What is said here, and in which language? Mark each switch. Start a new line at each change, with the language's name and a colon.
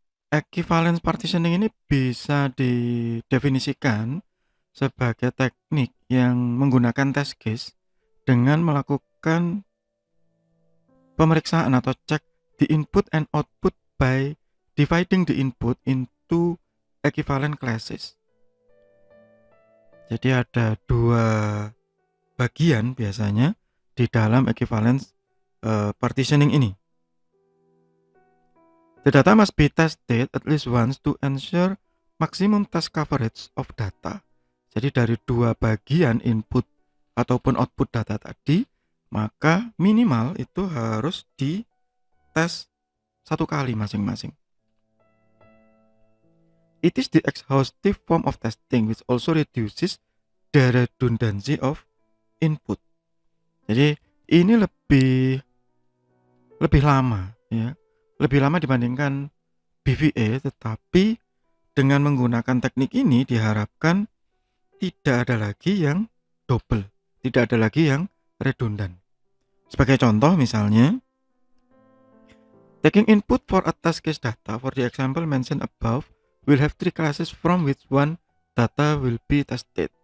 Indonesian: Equivalence partitioning ini bisa didefinisikan sebagai teknik yang menggunakan test case dengan melakukan pemeriksaan atau cek
English: the input and output by dividing the input into equivalent classes.
Indonesian: Jadi ada dua bagian biasanya di dalam equivalence partitioning ini.
English: The data must be tested at least once to ensure maximum test coverage of data.
Indonesian: Jadi dari dua bagian input ataupun output data tadi, maka minimal itu harus dites satu kali masing-masing.
English: It is the exhaustive form of testing which also reduces the redundancy of input.
Indonesian: Jadi ini lebih lama ya. Lebih lama dibandingkan BVA, tetapi dengan menggunakan teknik ini diharapkan tidak ada lagi yang double, tidak ada lagi yang redundan. Sebagai contoh misalnya,
English: taking input for a test case data for the example mentioned above will have three classes from which one data will be tested.